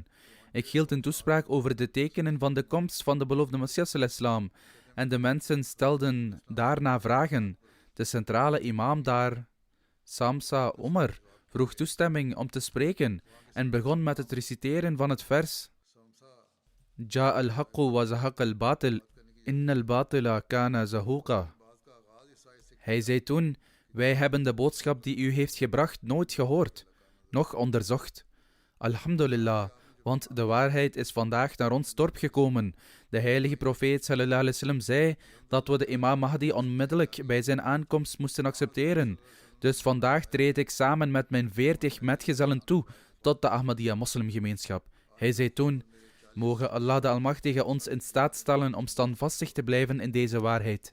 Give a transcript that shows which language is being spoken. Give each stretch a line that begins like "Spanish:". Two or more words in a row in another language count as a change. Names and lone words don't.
Dutch: Ik hield een toespraak over de tekenen van de komst van de beloofde Messias al-Islam en de mensen stelden daarna vragen. De centrale imam daar, Samsa Omar, vroeg toestemming om te spreken en begon met het reciteren van het vers:
Arabic: جاء الحق وزهق الباطل إن الباطل كان زهوقا.
Dutch: Hij zei toen: wij hebben de boodschap die u heeft gebracht nooit gehoord, noch onderzocht. Alhamdulillah, want de waarheid is vandaag naar ons dorp gekomen. De heilige profeet
Arabic: صلى الله عليه وسلم
Dutch: zei dat we de imam Mahdi onmiddellijk bij zijn aankomst moesten accepteren. Dus vandaag treed ik samen met mijn 40 metgezellen toe tot de Ahmadiyya moslimgemeenschap. Hij zei toen: mogen Allah de Almachtige ons in staat stellen om standvastig te blijven in deze waarheid.